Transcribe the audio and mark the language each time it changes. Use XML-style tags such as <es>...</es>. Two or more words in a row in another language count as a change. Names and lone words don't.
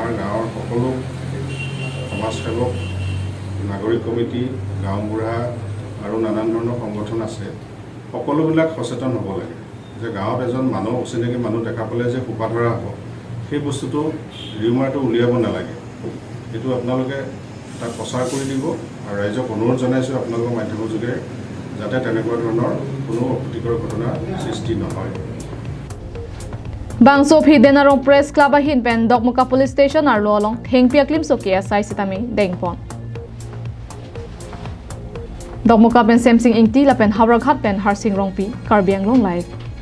<as>গাঁৱৰ সকলো সমাজসেৱক নাগৰিক কমিটি গাঁওবুঢ়া আৰু নানান ধৰণৰ সংগঠন আছে সকলোবিলাক সচেতন হ'ব লাগে যে গাঁৱত এজন মানুহ অচিনাকি মানুহ দেখা পালে যে সোপা ধৰা হ'ব সেই বস্তুটো ৰিউমাৰটো উলিয়াব নালাগে এইটো আপোনালোকে তাক প্ৰচাৰ কৰি দিব আৰু ৰাইজক অনুৰোধ জনাইছোঁ আপোনালোকৰ মাধ্যমৰ যোগে যাতে তেনেকুৱা ধৰণৰ কোনো অপ্ৰীতিকৰ ঘটনা সৃষ্টি নহয়</as> <mjw>Bangso phi Denarong Press Club ahin pen Dokmoka Police Station arlo along thengpi aklimso ke asai sitami dengpon Dokmoka pen semsing ingti lapen hawrakhat pen harsing rongpi karbiang long live</mjw>